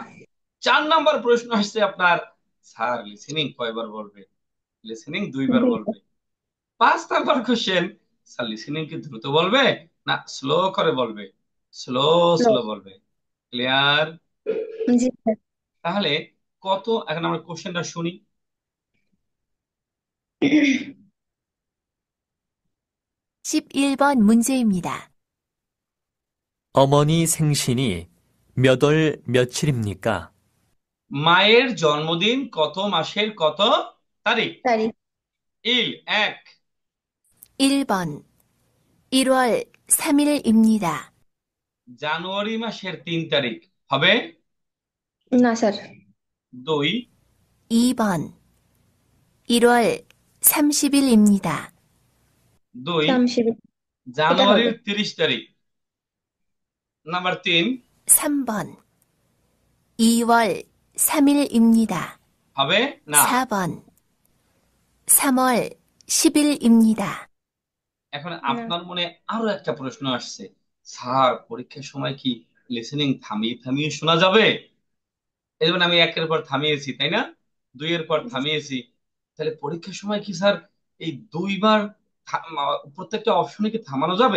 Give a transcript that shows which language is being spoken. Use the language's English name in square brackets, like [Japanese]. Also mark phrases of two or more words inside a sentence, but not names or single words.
[Bangla] 4 নম্বর প্রশ্ন আসছে আপনার, [English] sir listening [Bangla] কয়বার বলবে? লিসেনিং 2বার বলবে। 5 নম্বর [English] question, sir listening [Bangla] কি দ্রুত বলবে না স্লো করে বলবে? স্লো, লো। স্লো বলবে। ক্লিয়ার? জি স্যার। তাহলে কত, এখন আমরা কোশ্চেনটা শুনি। [Korean] 11번 문제입니다. 어머니 생신이 몇 월 며칠입니까? [Bangla] মায়ের জন্মদিন কত মাসের কত তারিখ? তারিখ। ইল এক, [Korean] 1번 1월 3일입니다. [Bangla] জানুয়ারি মাসের 3 তারিখ হবে। না স্যার। 2, [Korean] 2번 1월 30일입니다. 2 [Bangla] শামশির। এটা হবে। জানুয়ারির 30 তারিখ। নাম্বার 3, [Korean] 3번 2월 3일입니다. [Bangla] হবে না। [Korean] 4번 3월 10일입니다. [Bangla] এখন না আপনার মনে আরো একটা প্রশ্ন আসছে, স্যার পরীক্ষার সময় কি লিসেনিং থামিয়ে থামিয়ে শোনা যাবে? এই যেমন আমি একের পর থামিয়েছি, তাই না, দুইয়ের পর জি থামিয়েছি, তাহলে পরীক্ষার সময় কি স্যার এই দুইবার প্রত্যেকটা অপশনে কি থামানো যাবে?